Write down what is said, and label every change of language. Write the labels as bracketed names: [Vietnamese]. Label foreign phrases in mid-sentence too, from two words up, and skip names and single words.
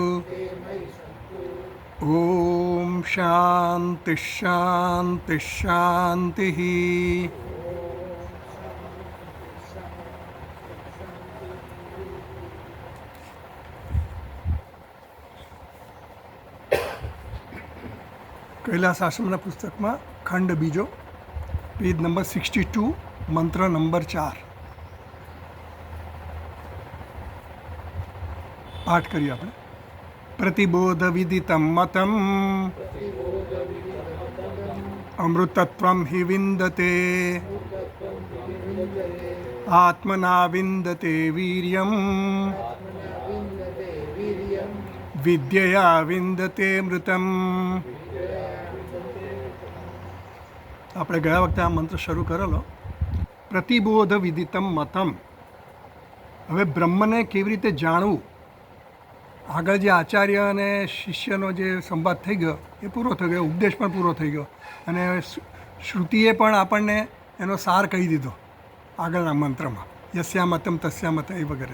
[Sanskrit] ॐ शान्ति शान्ति शान्तिः। [Gujarati] कैलास आश्रमના પુસ્તકમાં ખંડ બીજો, પેજ નંબર 62, મંત્ર નંબર 4. પાઠ કરીએ આપણે. [Sanskrit] प्रतिबोध विदितं मतं अमृतत्वं हि विन्दते आत्मना विन्दते वीर्यं विद्यया विन्दते मृतं. [Gujarati] આપણે ગયા વખતે આ મંત્ર શરૂ કરેલો. [Sanskrit] પ્રતિબોધ વિદિતમ મતમ. [Gujarati] હવે બ્રહ્મને કેવી રીતે જાણવું, આગળ જે આચાર્ય અને શિષ્યનો જે સંવાદ થઈ ગયો એ પૂરો થઈ ગયો, ઉપદેશ પણ પૂરો થઈ ગયો અને શ્રુતિએ પણ આપણને એનો સાર કહી દીધો આગળના મંત્રમાં, [Sanskrit] યસ્યામતમ તસ્યામત [Gujarati] એ વગેરે.